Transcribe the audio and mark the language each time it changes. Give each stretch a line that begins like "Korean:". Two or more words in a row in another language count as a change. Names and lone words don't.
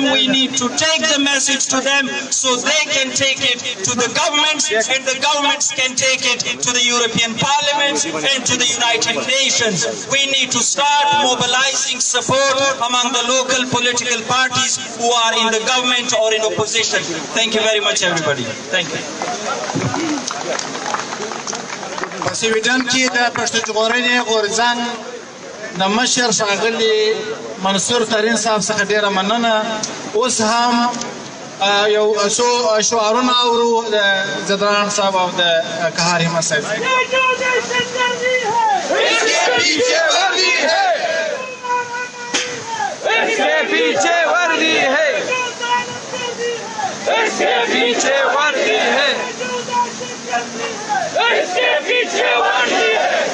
English: We need to take the message to them so they can take it to the governments, and the governments can take it to the European Parliament and to the United Nations. We need to start mobilizing support among the local political parties who are in the government or in opposition. Thank you very much, everybody. Thank you.
Pashto: په سویډن کې د پښتو ژغورنې غورځنګ د مشر ښاغلي منصور ترین صاحب څخه ډېره مننه. اوس هم یو څو شعارونه اورو د زدران صاحب او د قهار احمد صاحب.
Urdu: اس کے پیچھے وردی ہے